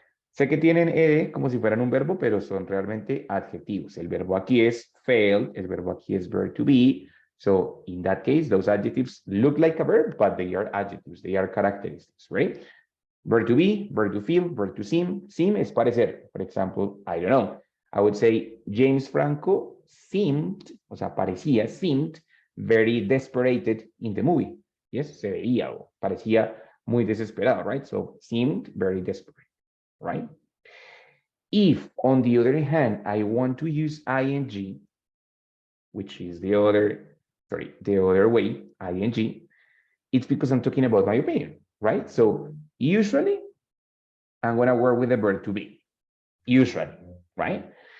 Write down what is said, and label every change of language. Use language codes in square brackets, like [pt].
[es] Sé que tienen ed como si fueran un verbo, pero son realmente adjetivos. El verbo aquí es failed, el verbo aquí es verb to be. [en] So in that case, those adjectives look like a verb, but they are adjectives, they are characteristics, right? Verb to be, verb to feel, verb to seem. [es] Seem es parecer. [en] For example, I don't know. I would say James Franco seemed, [es] o sea, parecía, [en] seemed very desperate in the movie. [es] Yes, se veía o parecía muy desesperado, right? [en] So seemed very desperate, right? If, on the other hand, I want to use ing, which is the other way, ing, it's because I'm talking about my opinion, right? So usually, I'm going to work with the verb to be, usually, right?